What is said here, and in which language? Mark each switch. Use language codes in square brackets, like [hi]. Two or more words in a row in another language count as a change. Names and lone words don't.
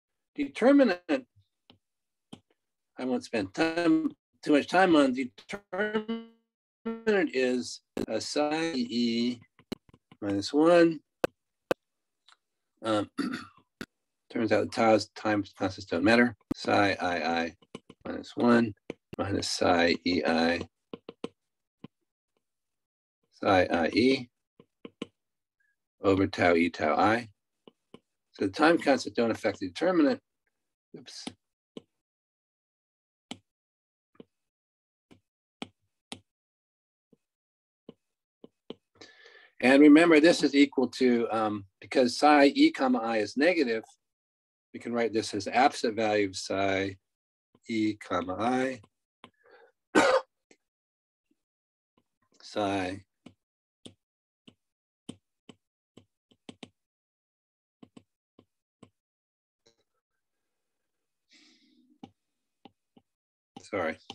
[en] Determinant, I won't spend time too much time on, the determinant is psi e minus 1. Turns out the tau's time constants don't matter. Psi I minus 1 minus psi ei psi ie over tau e tau I. So the time constants don't affect the determinant. Oops. And remember, this is equal to, because psi e comma I is negative, we can write this as absolute value of psi e comma I psi sorry.